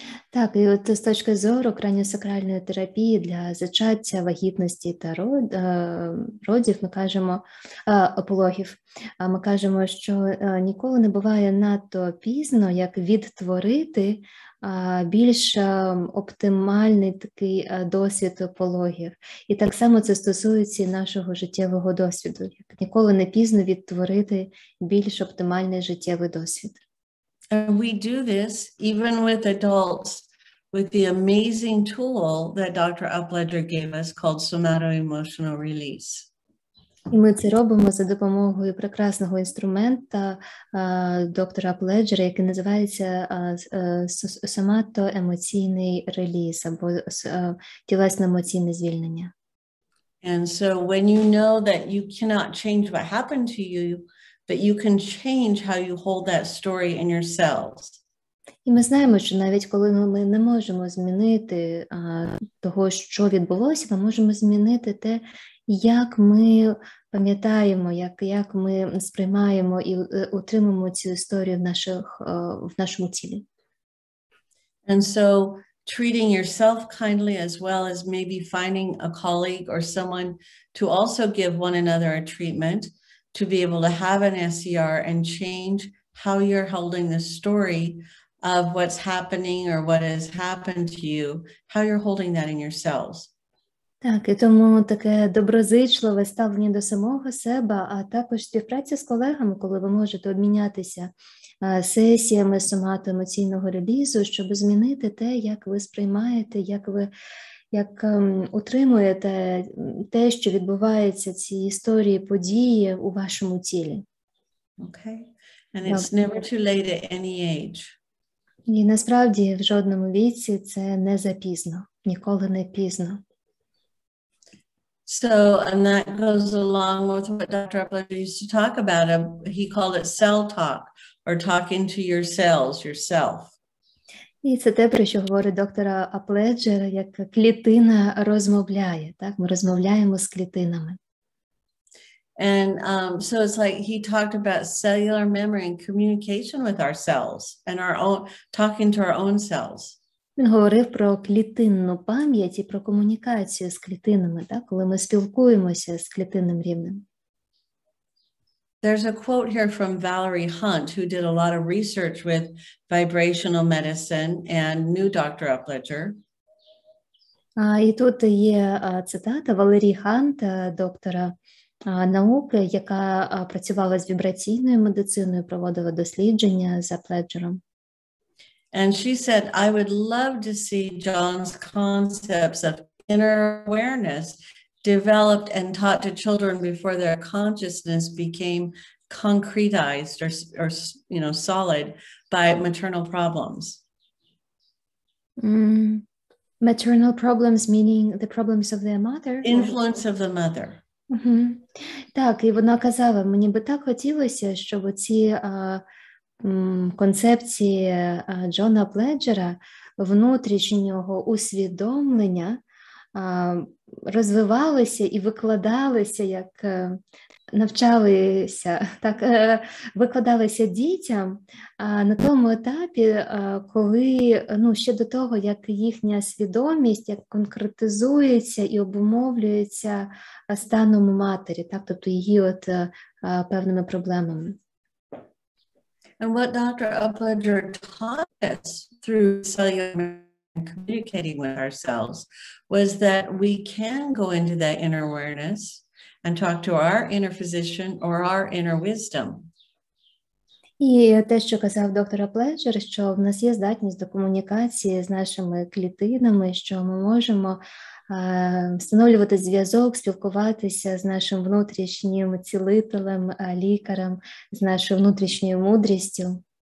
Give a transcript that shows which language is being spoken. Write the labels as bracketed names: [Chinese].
[Ukrainian] Так, і от з точки зору краніосакральної терапії для зачаття, вагітності та родів ми кажемо, пологів, ми кажемо, що ніколи не буває надто пізно, як відтворити більш оптимальний такий досвід пологів. І так само це стосується і нашого життєвого досвіду. Як ніколи не пізно відтворити більш оптимальний життєвий досвід. [English] And we do this even with adults with the amazing tool that Dr. Apledzera gave us called somato-emotional release. [Ukrainian] І ми це робимо за допомогою прекрасного інструмента доктора Апледжера, який називається сомато-емоційний реліз або тілесно-емоційне звільнення. [English] And so when you know that you cannot change what happened to you, but you can change how you hold that story in yourselves. [Ukrainian] І ми знаємо, що навіть коли ми не можемо змінити того, що відбулося, ми можемо змінити те, як ми пам'ятаємо, як ми сприймаємо і утримуємо цю історію в нашому тілі. [English] And so treating yourself kindly as well as maybe finding a colleague or someone to also give one another a treatment to be able to have an SER and change how you're holding the story of what's happening or what has happened to you, how you're holding that in yourselves. [Ukrainian] Так, і тому таке доброзичливе ставлення до самого себе, а також співпраця з колегами, коли ви можете обмінятися сесіями сомато-емоційного релізу, щоб змінити те, як ви сприймаєте, як утримуєте те, що відбувається, ці історії, події у вашому тілі. [English] Okay. And it's never too late at any age. [Ukrainian] І насправді в жодному віці це не запізно, ніколи не пізно. [English] So, and that goes along with what Dr. Apledzera used to talk about. He called it cell talk, or talking to your cells, yourself. [Ukrainian] І це те, про що говорить доктор Апледжера, як клітина розмовляє. Так? Ми розмовляємо з клітинами. [English] And so it's like he talked about cellular memory and communication with our cells and our own, talking to our own cells. [Ukrainian] Він говорив про клітинну пам'ять і про комунікацію з клітинами, так? Коли ми спілкуємося з клітинним рівнем. [English] There's a quote here from Valerie Hunt, who did a lot of research with vibrational medicine and knew Dr. Apledzera. [Ukrainian] І тут є цитата Валерії Хант, доктора науки, яка працювала з вібраційною медициною, проводила дослідження з Апледжером. [English] And she said, I would love to see John's concepts of inner awareness developed and taught to children before their consciousness became concretized or solid by maternal problems. Maternal problems meaning the problems of their mother? Influence of the mother. [Ukrainian] Так, і вона казала, мені би так хотілося, щоб ці концепції Джона Апледжера, внутрішнього усвідомлення розвивалися і викладалися, як навчалися, так, викладалися дітям на тому етапі, коли, ще до того, як їхня свідомість як конкретизується і обумовлюється станом матері, так, тобто її певними проблемами. [English] And what Dr. Apledzera taught us through cellular and communicating with ourselves was that we can go into that inner awareness and talk to our inner physician or our inner wisdom. [Ukrainian] І те, що казав доктор Апледжер, що в нас є здатність до комунікації з нашими клітинами, що ми можемо встановлювати зв'язок, спілкуватися з нашим внутрішнім цілителем, лікарем, з нашою внутрішньою мудрістю.